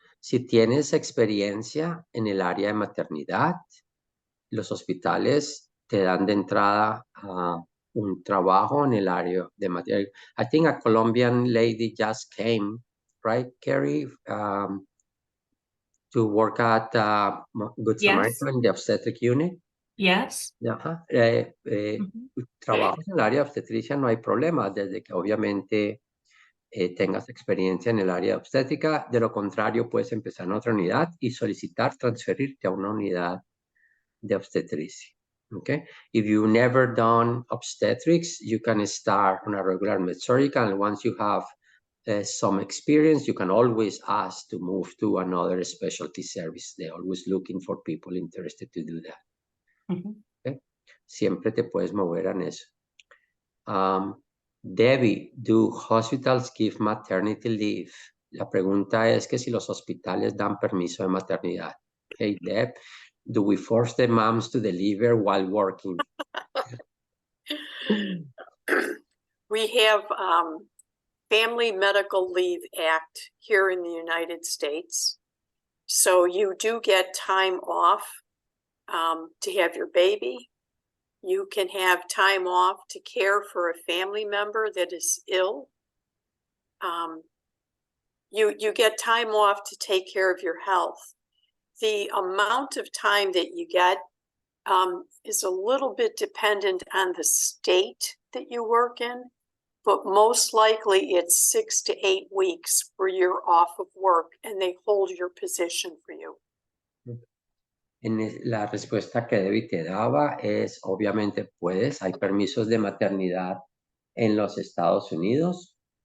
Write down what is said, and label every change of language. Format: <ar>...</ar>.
<es>Si tienes experiencia en el área de maternidad, los hospitales te dan de entrada un trabajo en el área de maternidad.</es> <en>I think a Colombian lady just came, right, Carrie? to work at Good Yes. Samaritan, the obstetric unit. Yes. Ajá. Mhm.</en> <es>Trabajas en el área de obstetricia, no hay problema, desde que obviamente tengas experiencia en el área de obstétrica. De lo contrario, puedes empezar en otra unidad y solicitar transferirte a una unidad de obstetricia.</es> <en>Okay? If you've never done obstetrics, you can start on a regular med-surgical, and once you have some experience, you can always ask to move to another specialty service. They're always looking for people interested to do that. Mhm. Okay?</en> <es>Siempre te puedes mover en eso.</es> <en>Debbie, do hospitals give maternity leave?</en> <es>La pregunta es que si los hospitales dan permiso de maternidad.</es> <en>Hey, Deb, do we force the moms to deliver while working? We have Family Medical Leave Act here in the United States. So you do get time off to have your baby. You can have time off to care for a family member that is ill. You get time off to take care of your health. The amount of time that you get is a little bit dependent on the state that you work in, but most likely it's 6 to 8 weeks where you're off of work and they hold your position for you.</en> <es>La respuesta que Debbie te daba es, obviamente puedes, hay permisos de maternidad en los Estados Unidos.</es>